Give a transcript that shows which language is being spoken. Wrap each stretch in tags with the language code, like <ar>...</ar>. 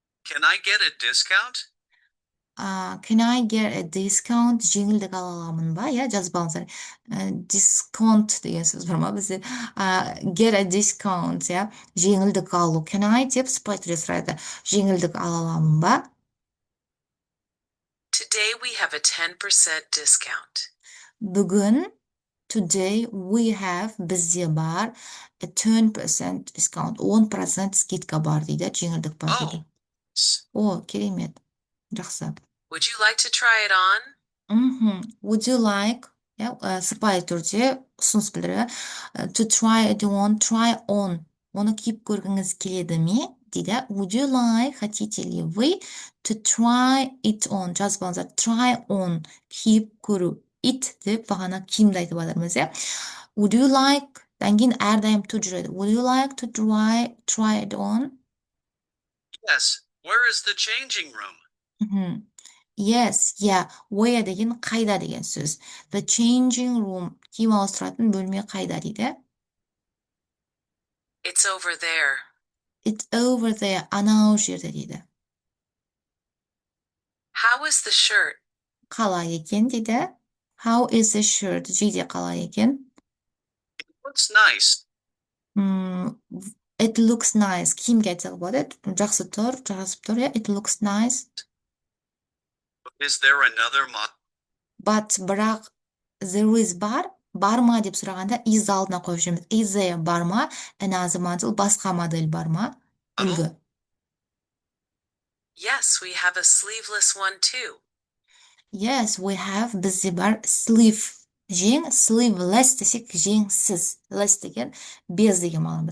<en>Can I get a discount? Can I get a discount?</en> <kk>Жеңілдік ала аламын ба? Я жазып алыңыздар. Discount деген сөз бар ма бізде?</kk> <en>Get a discount,</en> <kk>я жеңілдік алу. Can I деп сыпайы түрде сұрайды. Жеңілдік ала аламын ба?</kk> <en>Today we have a 10% discount.</en> <kk>Бүгін</kk> <en>today we have</en> <kk>бізде бар</kk> <en>a 10% discount.</en> <kk>10% скидка бар дейді. Жеңілдік бар дейді. О, керемет. Жақсы.</kk> <en>Would you like to try it on? Would you like,</en> <kk>сыпайы түрде ұсыныс білдіреді.</kk> <en>To try it on, try on.</en> <kk>Оны киіп көргіңіз келеді ме? Дейді.</kk> <en>Would you like,</en> <ru>хотите ли вы,</ru> <en>to try it on?</en> <kk>Жазып алыңыздар.</kk> <en>Try on.</en> <kk>Киіп көру. It деп бағана киімді айтып жатырмыз, иә?</kk> <en>Would you like,</en> <kk>кейін әрдайым</kk> <en>to</en> <kk>жүреді.</kk> <en>Would you like to try it on? Yes. Where is the changing room? Yes, yeah.</en> <kk>Where деген қайда деген сөз.</kk> <en>The changing room.</en> <kk>Киім ауыстыратын бөлме қайда дейді?</kk> <en>It's over there. It's over there.</en> <kk>Анау жерде дейді.</kk> <en>How is the shirt?</en> <kk>Қалай екен дейді.</kk> <en>How is the shirt?</en> <kk>Жейде қалай екен?</kk> <en>It looks nice. It looks nice.</en> <kk>Киімге айтсақ болады. Жақсы тұр, жазып тұр, иә?</kk> <en>It looks nice. Is there another model? But</en> <kk>бірақ</kk> <en>there is</en> <kk>бар ма деп сұрағанда is алдына қойып жүреміз.</kk> <en>Is there</en> <kk>бар ма?</kk> <en>Another model,</en> <kk>басқа модель бар ма? Үлгі.</kk> <en>Yes, we have a sleeveless one too. Yes, we have</en> <kk>бізде бар</kk> <en>sleeve.</en> <kk>Жең, sleeveless десек жеңсіз. Less деген без деген мағынада.</kk>